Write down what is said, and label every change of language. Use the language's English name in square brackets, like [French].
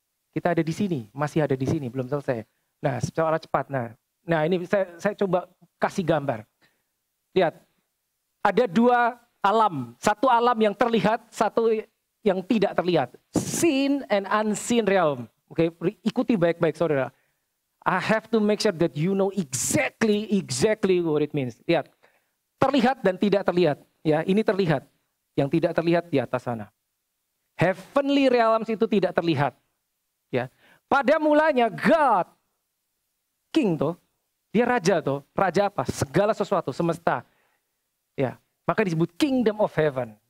[Indonesian] Kita ada di sini, masih ada di sini, belum selesai. Nah, secara cepat. Nah ini saya coba kasih gambar. Lihat, ada dua alam. Satu alam yang terlihat, satu yang tidak terlihat. [English] Seen and unseen realm. [Indonesian] Oke, ikuti baik-baik saudara. [English] I have to make sure that you know exactly what it means. [Indonesian] Lihat, terlihat dan tidak terlihat. Ya, ini terlihat. Yang tidak terlihat di atas sana. Heavenly realms itu tidak terlihat. Ya, pada mulanya God, King tuh, dia raja tuh. Raja apa? Segala sesuatu, semesta. Ya, maka disebut Kingdom of Heaven.